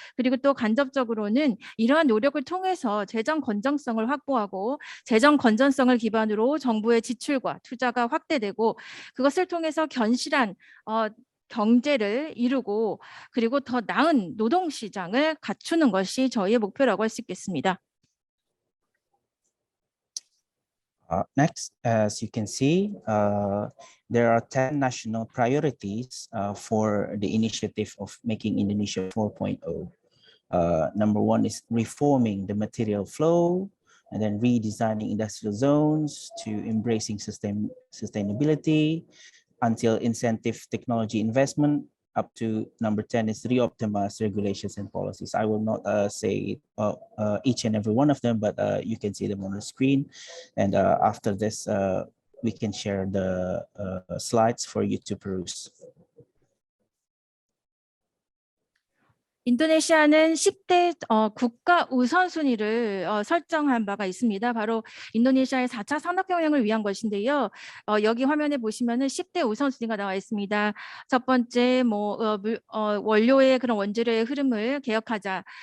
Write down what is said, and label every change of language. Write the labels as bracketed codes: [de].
[ko] 그리고 또 간접적으로는 이러한 노력을 통해서 재정 건전성을 확보하고 재정 건전성을 기반으로 정부의 지출과 투자가 확대되고 그것을 통해서 견실한 경제를 이루고 그리고 더 나은 노동시장을 갖추는 것이 저희의 목표라고 할 수 있겠습니다. [en] Next, as you can see, there are 10 national priorities for the initiative of making Indonesia 4.0. Number one is reforming the material flow, and then redesigning industrial zones to embracing sustainability, until incentive technology investment. Up to number 10 is reoptimize regulations and policies. I will not say each and every one of them, but you can see them on the screen. And after this, we can share the slides for you to peruse. [ko] 인도네시아는 10대 국가 우선순위를 설정한 바가 있습니다. 바로 인도네시아의 4차 산업혁명을 위한 것인데요. 여기 화면에 보시면은 10대 우선순위가 나와 있습니다. 첫 번째 원료의 그런 원재료의 흐름을 개혁하자.